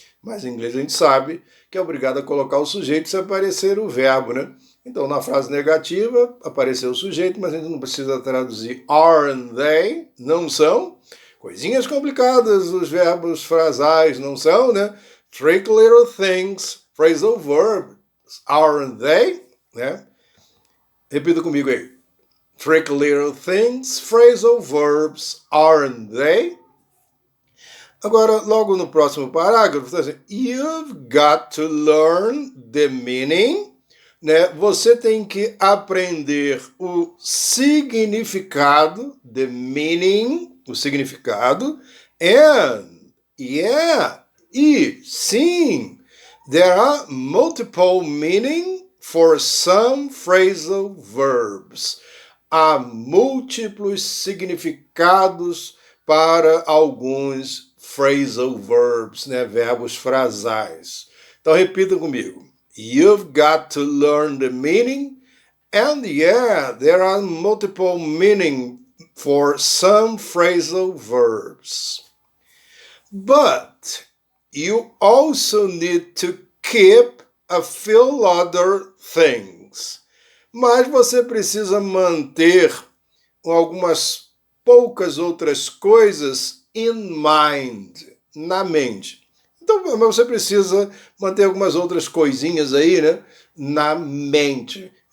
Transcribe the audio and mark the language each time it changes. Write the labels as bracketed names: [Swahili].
[Portuguese] Mas em inglês a gente sabe que é obrigado a colocar o sujeito se aparecer o verbo, né? Então, na frase negativa, apareceu o sujeito, mas a gente não precisa traduzir [English] aren't they? [Portuguese] Não são. Coisinhas complicadas, os verbos frasais não são, né? [English] Trick little things, phrasal verbs, aren't they? [Portuguese] Né? Repita comigo aí. [English] Trick little things, phrasal verbs, aren't they? [Portuguese] Agora, logo no próximo parágrafo, está assim, [English] you've got to learn the meaning, [Portuguese] né? Você tem que aprender o significado, [English] the meaning, [Portuguese] o significado, [English] and, yeah, [Portuguese] e sim, [English] there are multiple meaning for some phrasal verbs. [Portuguese] Há múltiplos significados para alguns phrasal verbs, né? Verbos frasais. Então repita comigo. [English] You've got to learn the meaning, and yeah, there are multiple meaning for some phrasal verbs. But you also need to keep a few other things. [Portuguese] Mas você precisa manter algumas poucas outras coisas [English] in mind, [Portuguese] na mente. Então, você precisa manter algumas outras coisinhas aí, né, na mente.